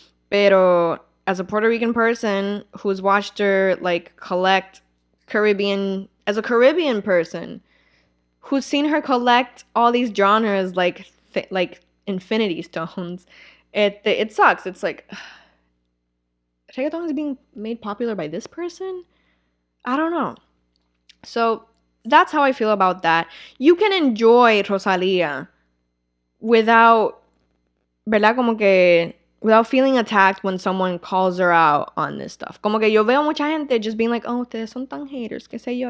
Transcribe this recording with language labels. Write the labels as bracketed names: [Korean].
[Spanish] Pero [English] as a Puerto Rican person who's watched her like collect as a Caribbean person who's seen her collect all these genres like infinity stones, it sucks. It's like reggaeton is being made popular by this person? I don't know. So that's how I feel about that. You can enjoy Rosalía without, [Spanish] ¿verdad? Como que [English] without feeling attacked when someone calls her out on this stuff. [Spanish] Como que yo veo mucha gente [English] just being like, oh, [Spanish] ustedes son tan haters, qué sé yo.